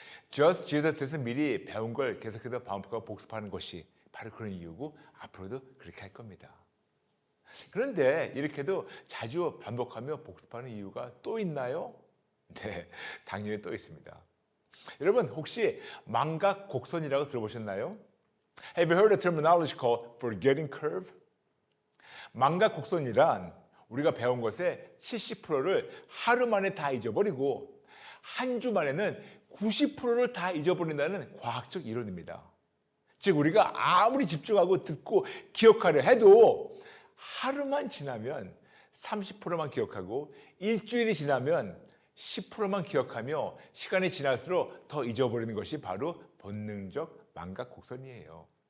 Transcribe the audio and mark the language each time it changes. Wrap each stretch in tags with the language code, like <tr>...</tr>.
<ko>Just Jesus에서 미리 배운 걸 계속해서 반복하고 복습하는 것이 바로 그런 이유고 앞으로도 그렇게 할 겁니다. 그런데 이렇게도 자주 반복하며 복습하는 이유가 또 있나요? 네, 당연히 또 있습니다. 여러분 혹시 망각 곡선이라고 들어보셨나요?</ko> <en>Have you heard the terminology called forgetting curve?</en> <ko>망각 곡선이란 우리가 배운 것의 70%를 하루 만에 다 잊어버리고 한 주 만에는 90%를 다 잊어버린다는 과학적 이론입니다. 즉 우리가 아무리 집중하고 듣고 기억하려 해도 하루만 지나면 30%만 기억하고 일주일이 지나면 10%만 기억하며 시간이 지날수록 더 잊어버리는 것이 바로 본능적 망각 곡선이에요.</ko>